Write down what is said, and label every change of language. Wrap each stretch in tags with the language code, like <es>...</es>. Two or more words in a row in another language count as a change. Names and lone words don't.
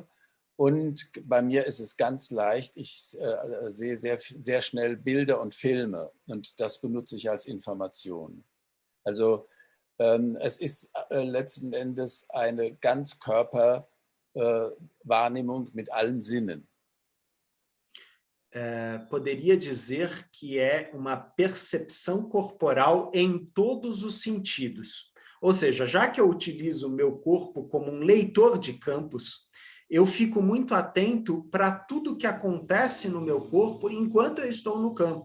<de>Und bei mir ist es ganz leicht, ich sehe sehr schnell Bilder und Filme. Und das benutze ich als Information. Also es ist letzten Endes eine Ganzkörperwahrnehmung mit allen Sinnen.</de> <pt>Poderia dizer que é uma percepção corporal em todos os sentidos. Ou seja, já que eu utilizo o meu corpo como um leitor de campos, eu fico muito atento para tudo que acontece no meu corpo enquanto eu estou no campo.</pt>